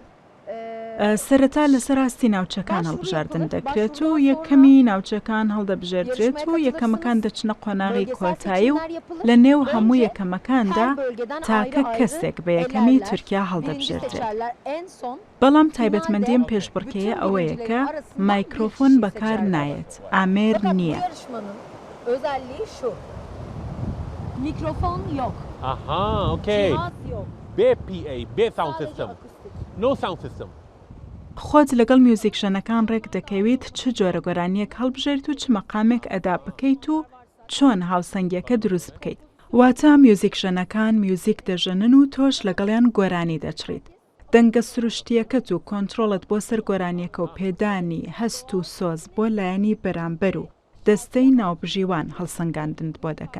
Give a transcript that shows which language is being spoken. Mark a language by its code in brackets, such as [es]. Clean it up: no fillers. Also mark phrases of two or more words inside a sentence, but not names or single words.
[ckb] سەرەتا لەسەر راستی ناوچەکان هەڵبژاردن دەکرێت و یەکەمی ناوچەکان هەڵدەبژێردرێت و یەکەمەکان دەچنە قۆناغی کۆتایی و لە نێو هەموو یەکەمەکاندا تاکە کەسێک بە یەکەمی تورکیا هەڵدەبژێردرێت. بەڵام تایبەتمەندیم پێشبڕکەیە ئەوەیە کە مایکرۆفۆن بەکار نایەت، ئامێر نییە. [tr] Mikrofon yok. [en] Aha, okay. BPA, B sound system. No sound system. [ckb] خۆت لەگەڵ میوزیکشەنەکان ڕێک دەکەویت چ جۆرە گۆرانیەک هەڵبژێریت و چ مەقامێک ئەدا بکەیت و چۆن هاوسەنگیەکە دروست بکەیت. واتە میوزیکشەنەکان میوزیک دەژەنن و تۆش لەگەڵیان گۆرانی دەچڕیت. دەنگە سروشتیەکەت و کۆنتترۆڵت بۆ سەر گۆرانیەکە و پێدانی هەست و سۆز بۆ لایەنی بەرامبەر و دەستەی ناوبژیوان هەڵسەنگاندن بۆ دەکەن.